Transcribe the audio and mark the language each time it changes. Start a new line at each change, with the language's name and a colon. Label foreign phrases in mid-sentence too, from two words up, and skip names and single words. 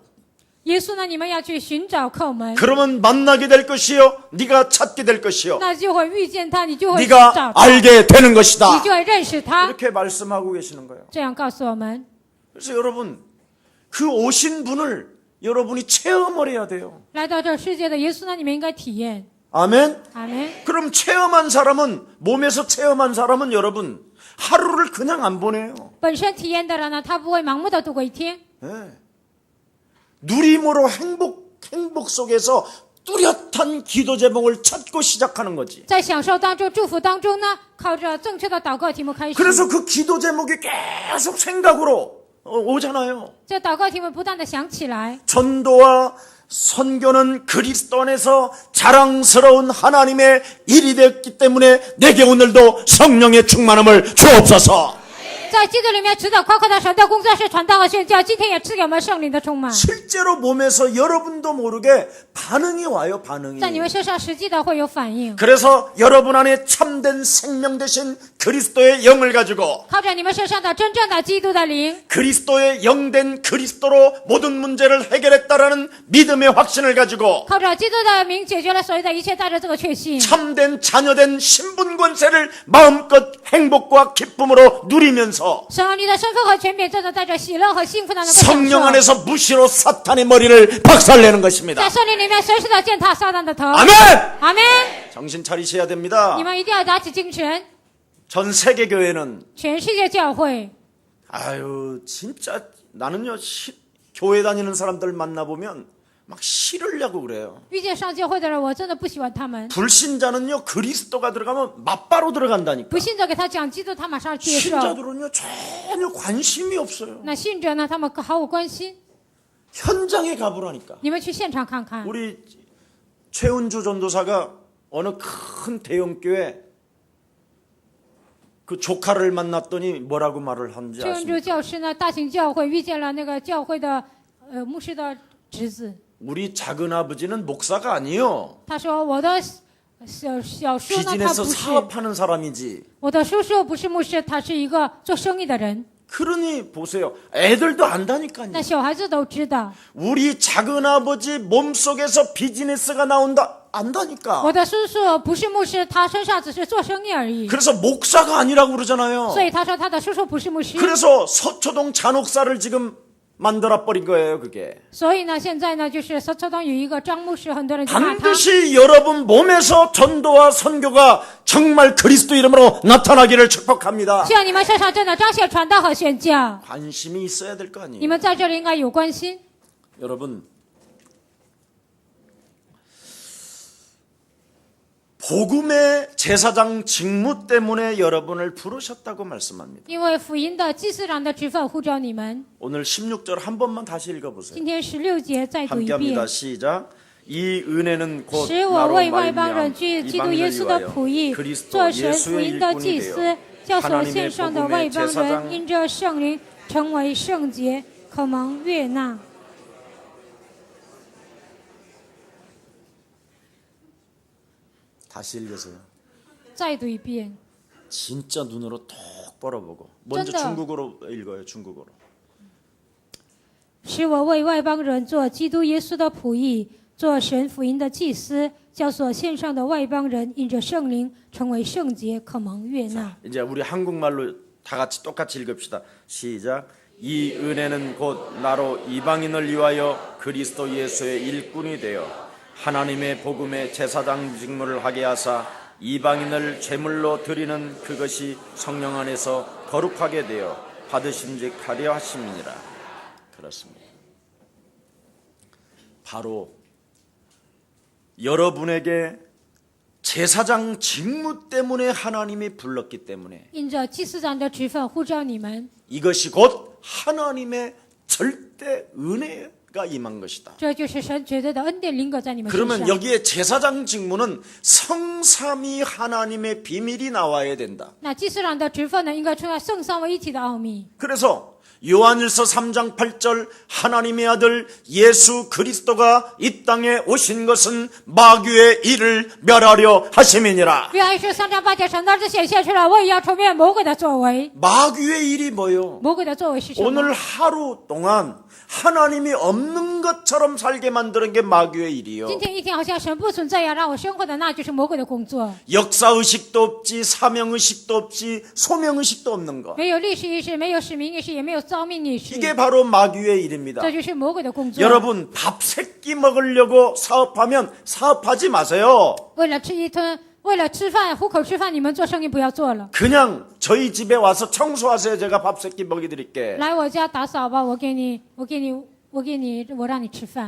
Chinese: 耶稣呢，你们要去寻找叩门，
Korean: 그러면 만나게 될 것이요, 네가 찾게 될 것이요,
Chinese: 那就会遇见他，你就会
Korean: 네가
Chinese: 找他，
Korean: 알게 되는
Chinese: 你
Korean: 것이다.
Chinese: 就会认识他。
Korean: 이렇게 말씀하고 계시는 거예요.
Chinese: 这样告诉我们，
Korean: 그래서 여러분, 그 오신 분을 여러분이 체험을 해야 돼요.
Chinese: 来到这世界的耶稣呢，你们应该体验。
Korean: 아멘.
Chinese: 阿门。
Korean: 그럼 체험한 사람은, 몸에서 체험한 사람은 여러분 하루를 그냥 안 보내요.
Chinese: 本身体验的人呢，他不会盲目的度过一天，
Korean: 네. 누림으로 행복 속에서 뚜렷한 기도 제목을 찾고 시작하는 거지.
Chinese: 在享受当中、祝福当中呢，靠着正确的祷告题目开始。
Korean: 그래서 그 기도 제목이 계속 생각으로 오잖아요.
Chinese: 这祷告题目不断的想起来。
Korean: 전도와 선교는 그리스도 안에서 자랑스러운 하나님의 일이 되었기 때문에 내게 오늘도 성령의 충만함을 주옵소서.
Chinese: 在基督里面指导夸夸的神的工作是传道和宣教，今天也赐给我们圣灵的充满，
Korean: 실제로 몸에서 여러분도 모르게 반응이 와요, 반응이.
Chinese: 在你们身上实际的会有反应。
Korean: 그래서 여러분 안에 참된 생명 되신 그리스도의 영을 가지고
Chinese: 靠着你们身上的真正的基督的灵，
Korean: 그리스도의 영된 그리스도로 모든 문제를 해결했다라는 믿음의 확신을 가지고
Chinese: 靠着基督的名解决了所有的一切，带着这个确信，
Korean: 참된 자녀된 신분 권세를 마음껏 행복과 기쁨으로 누리면서
Chinese: 神啊，你的身份和权柄，真的带着喜乐和幸福的能够享
Korean: 성령
Chinese: 受。
Korean: 안에서 무시로 사탄의 머리를 박살내는 것입니다.
Chinese: 在圣灵里面随时的践踏撒旦的头。
Korean: 아멘!
Chinese: 阿门！
Korean: 정신 차리셔야 됩니다.
Chinese: 你们一定要打起精神。
Korean: 전 세계 교회는
Chinese: 全世界教会，
Korean: 아유 진짜 나는요 교회 다니는 사람들 만나보면 막 싫으려고 그래요.
Chinese: 遇见上教会的人，我真的不喜欢他们。
Korean: 불신자는요 그리스도가 들어가면 맞바로 들어간다니까.
Chinese: 不信者给他讲基督，他马上接受。
Korean: 신자들은요 전혀 관심이 없어요.
Chinese: 那信者呢，他们毫无关心。
Korean: 현장에 가보라니까.
Chinese: 你们去现场看看。
Korean: 우리 최은주 전도사가 어느 큰 대형교회 그 조카를 만났더니 뭐라고 말을 하는지 최恩珠 아십니까?
Chinese: 教师呢，大型教会遇见了那个教会的牧师的侄子，
Korean: 우리 작은 아버지는 목사가 아니요.
Chinese: 他说我的小叔呢，他
Korean: 비즈니스
Chinese: 不是，
Korean: 사업하는 사람이지.
Chinese: 我的叔叔不是牧师，他是一个做生意的人。
Korean: 그러니 보세요. 애들도 안다니까요.
Chinese: 那小孩子都知道，
Korean: 우리 작은 아버지 몸속에서 비즈니스가 나온다. 안다니까.
Chinese: 我的叔叔不是牧师，他身上只是做生意而已。
Korean: 그래서 목사가 아니라고 그러잖아요.
Chinese: 所以他说他的叔叔不是牧师。
Korean: 그래서 서초동 잔혹사를 지금 만들어 버린 거예요, 그게.
Chinese: 所以呢，现在呢，就是서초동有一个张牧师，很多人就骂他。
Korean: 반드시 여러분 몸에서 전도와 선교가 정말 그리스도 이름으로 나타나기를 축복합니다.
Chinese: 希望你们身上真的彰显传道和宣教。
Korean: 관심이 있어야 될 거
Chinese: 你
Korean: 아니에요.
Chinese: 们在这里应该有关心。
Korean: 여러분, 복음의 제사장 직무 때문에 여러분을 부르셨다고 말씀합니다.
Chinese: 因为福音的祭司长的职分呼召你们。
Korean: 오늘 16절 한 번만 다시 읽어보세요.
Chinese: 今天16节再读一
Korean: 함께합니다.
Chinese: 遍。
Korean: 시작. 이 은혜는 곧
Chinese: 使我
Korean: 나로
Chinese: 为外邦
Korean: 말미암아
Chinese: 人居基督
Korean: 이방인을
Chinese: 耶稣的
Korean: 위하여
Chinese: 仆役，
Korean: 그리스도
Chinese: 做神福
Korean: 예수의
Chinese: 音的
Korean: 일꾼이
Chinese: 祭司，
Korean: 되어
Chinese: 叫所
Korean: 하나님의
Chinese: 献上的
Korean: 복음의
Chinese: 外邦人
Korean: 제사장
Chinese: 因着圣灵成为圣洁，可蒙悦纳。
Korean: 다시 읽으세요.
Chinese: 再读一遍。
Korean: 진짜 눈으로 똑바로 보고 먼저 쩐다. 중국어로 읽어요. 중국어로.
Chinese: 使我为外邦人做基督耶稣的仆役，做神福音的祭司，叫所献上的外邦人因着圣灵成为圣洁，可蒙悦纳。
Korean: 이제 우리 한국말로 다 같이 똑같이 읽읍시다. 시작. 이 은혜는 곧 나로 이방인을 위하여 그리스도 예수의 일꾼이 되어 하나님의 복음의 제사장 직무를 하게 하사 이방인을 제물로 드리는 그것이 성령 안에서 거룩하게 되어 받으심직하려 하심이니라. 그렇습니다. 바로 여러분에게 제사장 직무 때문에 하나님이 불렀기 때문에
Chinese: 因着祭司长的职分呼召你们，
Korean: 이것이 곧 하나님의 절대 은혜가 임한 것이다.
Chinese: 这就是神绝对的恩典临格在你们身
Korean: 그러면
Chinese: 上。
Korean: 여기에 제사장 직무는 성삼위 하나님의 비밀이 나와야 된다.
Chinese: 那祭司长的职分呢，应该出来圣三位一体的奥秘。
Korean: 그래서 요한일서 3장 8절 하나님의 아들 예수 그리스도가 이 땅에 오신 것은 마귀의 일을 멸하려 하심이니라.
Chinese: 约翰一书3章8节，神的儿子显现出来，我也要除灭魔鬼的作为。
Korean: 마귀의 일이 뭐요?
Chinese: 魔鬼的作为是什么？
Korean: 오늘 하루 동안 하나님이 없는 것처럼 살게 만드는 게 마귀의 일이요.
Chinese: 今天一天好像神不存在呀，让我生活的那就是魔鬼的工作。
Korean: 역사의식도 없지, 사명의식도 없지, 소명의식도 없는 것.
Chinese: 没有历史意识，没有使命意识，也没有召命意识，
Korean: 이게 바로 마귀의 일입니다.
Chinese: 这就是魔鬼的工作。
Korean: 여러분, 밥 세끼 먹으려고 사업하면 사업하지 마세요.
Chinese: 为了吃一顿，为了吃饭糊口吃饭，你们做生意不要做了。
Korean: 그냥 저희 집에 와서 청소하세요. 제가 밥 세끼 먹여드릴게.
Chinese: 来我家打扫吧，我让你吃饭。